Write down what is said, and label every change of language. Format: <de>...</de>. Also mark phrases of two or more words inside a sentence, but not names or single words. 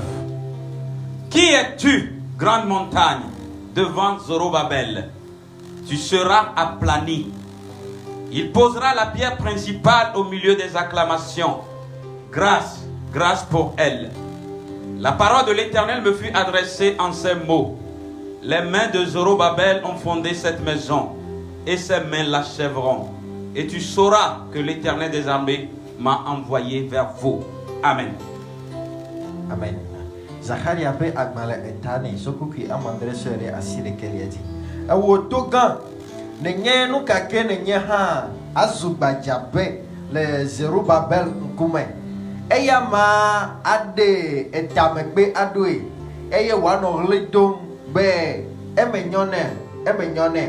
<fr>Qui es-tu, grande montagne, devant Zorobabel? Tu seras aplani. Il posera la pierre principale au milieu des acclamations. Grâce, grâce pour elle. La parole de l'Éternel me fut adressée en ces mots. Les mains de Zorobabel ont fondé cette maison, et ses mains l'achèveront. Et tu sauras que l'Éternel des armées m'a envoyé vers vous. Amen.</fr> <ee>Amen. Zacharia ƒe agbalẽ etane. Sokukui amandre sɔe ɖe asi ɖekelia dzi. Ewɔ to gã. Nenye nu kake nenye hã azu gbadzabe le Zerubabel ŋkume. Eya ma aɖe etamegbe aɖoe eye wòanɔ ɣli dom be emenyɔ nɛ.</ee>